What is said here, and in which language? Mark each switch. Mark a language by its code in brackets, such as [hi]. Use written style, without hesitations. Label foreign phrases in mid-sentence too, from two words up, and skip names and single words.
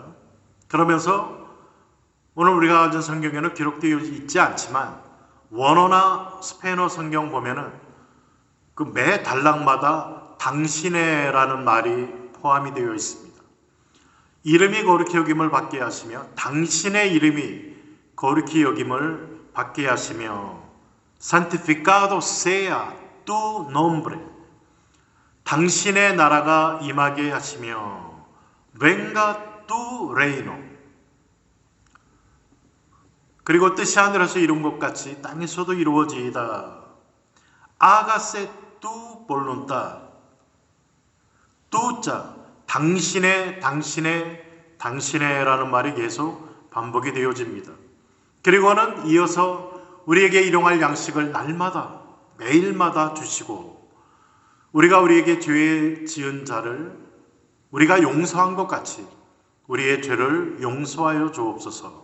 [ko] 그러면서 오늘 우리가 가진 성경에는 기록되어 있지 않지만 원어나 스페인어 성경 보면은 그 매 단락마다 당신의라는 말이 포함이 되어 있습니다. 이름이 거룩히 여김을 받게 하시며 당신의 이름이 거룩히 여김을 받게 하시며 [es] santificado sea tu nombre [ko] 당신의 나라가 임하게 하시며 [es] venga tu reino [ko] 그리고 뜻이 하늘에서 이룬 것 같이 땅에서도 이루어지이다. [es] hágase tu voluntad [ko] tu자 당신의라는 말이 계속 반복이 되어집니다. 그리고는 이어서 우리에게 일용할 양식을 날마다 매일마다 주시고 우리가 우리에게 죄 지은 자를 우리가 용서한 것 같이 우리의 죄를 용서하여 주옵소서.